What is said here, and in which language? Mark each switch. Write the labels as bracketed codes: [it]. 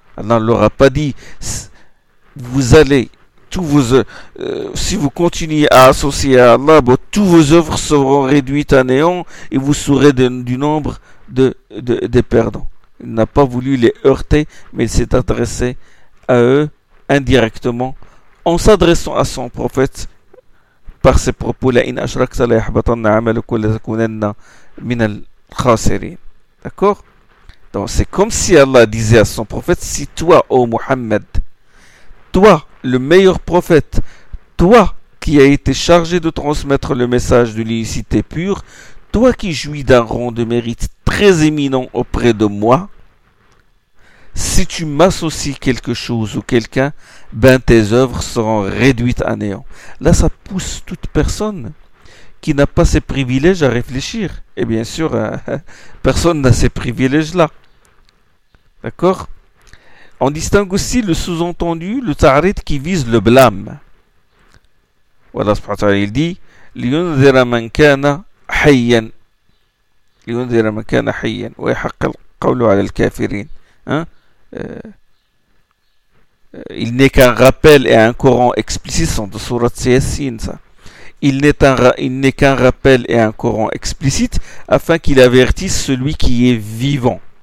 [fr] Allah ne leur a pas dit, vous allez, si vous continuez à associer à Allah, bon, toutes vos œuvres seront réduites à néant et vous serez du nombre des perdants. Il n'a pas voulu les heurter, mais il s'est adressé à eux indirectement en s'adressant à son prophète. Par ces propos, [ar] لَإِنْ أَشْرَكْتَ لَيَحْبَطَنَّ عَمَلُكَ وَلَتَكُونَنَّ مِنَ الْخَاسِرِينَ. [fr] D'accord? Donc c'est comme si Allah disait à son prophète, si toi, ô Muhammad, toi, le meilleur prophète, toi qui as été chargé de transmettre le message de l'unicité pure, toi qui jouis d'un rang de mérite très éminent auprès de moi, si tu m'associes quelque chose ou quelqu'un, ben tes œuvres seront réduites à néant. Là, ça pousse toute personne qui n'a pas ces privilèges à réfléchir. Et bien sûr, personne n'a ces privilèges-là. D'accord? On distingue aussi le sous-entendu, le ta'rid qui vise le blâme. Allah subhanahu wa ta'ala, il dit [ar] لِيُنذِرَ مَنْ كَانَ حَيًّا لِيُنذِرَ مَنْ كَانَ حَيًّا وَيَحَقَّ الْقَوْلُ عَلَى الْكَافِرِينَ. [fr] Il n'est qu'un rappel et un Coran explicite, c'est de Surat Yassin ça. Il n'est qu'un rappel et un Coran explicite afin qu'il avertisse celui qui est vivant.